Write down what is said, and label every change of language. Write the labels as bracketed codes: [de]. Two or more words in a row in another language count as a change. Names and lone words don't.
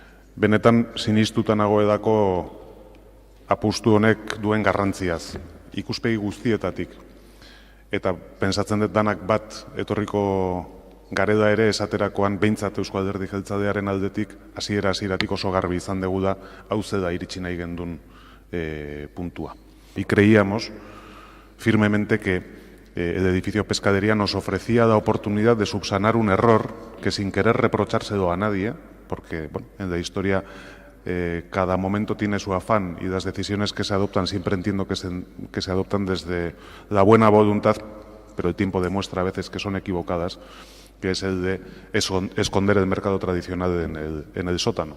[eu] Benetan sinistuta nagoedako apustu honek duen garrantziaz, ikuspegi guztietatik. Eta pentsatzen dut danak bat etorriko gareda ere esaterakoan behintzat Eusko Alderdi Jeltzalearen aldetik hasieratik oso garbi izan dugu da hau da iritsi nahi gendun puntua. [es] Y creíamos firmemente que el edificio Pescadería nos ofrecía la oportunidad de subsanar un error que sin querer reprochárselo a nadie, porque bueno, en la historia cada momento tiene su afán y las decisiones que se adoptan siempre entiendo que se adoptan desde la buena voluntad, pero el tiempo demuestra a veces que son equivocadas, que es el de esconder el mercado tradicional en el sótano.